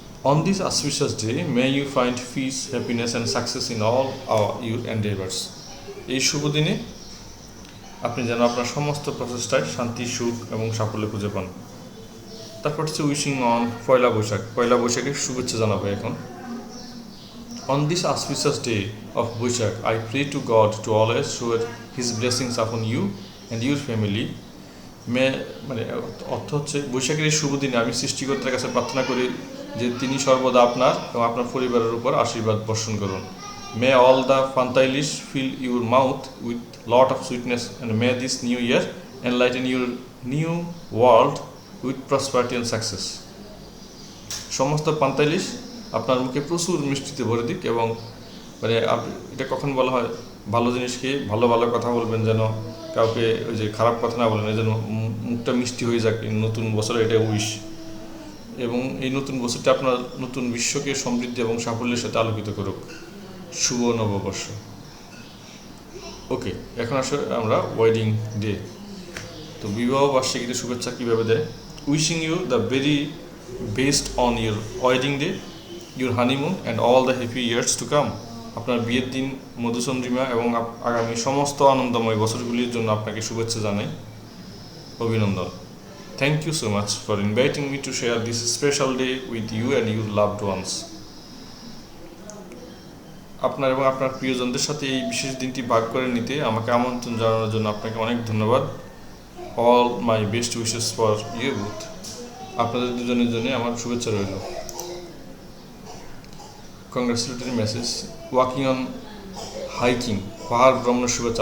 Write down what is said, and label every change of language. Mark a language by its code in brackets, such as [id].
[en] On this auspicious day may you find peace, happiness and success in all your endeavors. [bn] এই শুভ দিনে আপনি যেন আপনার সমস্ত প্রচেষ্টায় শান্তি, সুখ এবং সাফল্য খুঁজে পান। তারপর হচ্ছে [en] wishing on [bn] পয়লা বৈশাখ, পয়লা বৈশাখের শুভেচ্ছা জানাবো এখন। [en] On this auspicious day of Boishakh, I pray to God to always shower His blessings upon you and your family. [bn] মানে অর্থ হচ্ছে বৈশাখের এই শুভ দিনে আমি সৃষ্টিকর্তার কাছে প্রার্থনা করি যে তিনি সর্বদা আপনার এবং আপনার পরিবারের উপর আশীর্বাদ বর্ষণ করুন। [en] May all the fantailish fill your mouth with lot of sweetness and may this new year enlighten your new world with prosperity and success. [bn] সমস্ত পান্তাইলিশ আপনার মুখে প্রচুর মিষ্টিতে ভরে দিক, এবং মানে এটা কখন বলা হয়, ভালো জিনিস খেয়ে ভালো ভালো কথা বলবেন, যেন কাউকে ওই যে খারাপ কথা না বলেন, যেন মুখটা মিষ্টি হয়ে যাক নতুন বছরে, এটা উইশ। এবং এই নতুন বছরটা আপনার নতুন বিশ্বকে সমৃদ্ধি এবং সাফল্যের সাথে আলোকিত করুক। শুভ নববর্ষ। ওকে, এখন আসলে আমরা ওয়েডিং ডে। তো বিবাহ বার্ষিকীতে শুভেচ্ছা কীভাবে দেয়? [en] Wishing you the very best on your wedding day, your honeymoon and all the happy years to come. [bn] আপনার বিয়ের দিন, মধুচন্দ্রিমা এবং আগামী সমস্ত আনন্দময় বছরগুলির জন্য আপনাকে শুভেচ্ছা জানাই, অভিনন্দন। [en] Thank you so much for inviting me to share this special day with you and your loved ones. [bn] আপনার এবং আপনার প্রিয়জনদের সাথে এই বিশেষ দিনটি ভাগ করে নিতে আমাকে আমন্ত্রণ জানানোর জন্য আপনাকে অনেক ধন্যবাদ। [en] All my best wishes for you both. [bn] আপনাদের দুজনের জন্য আমার শুভেচ্ছা রইল। [en] Congratulatory message. Walking on hiking, [bn] পাহাড় ভ্রমণের শুভেচ্ছা।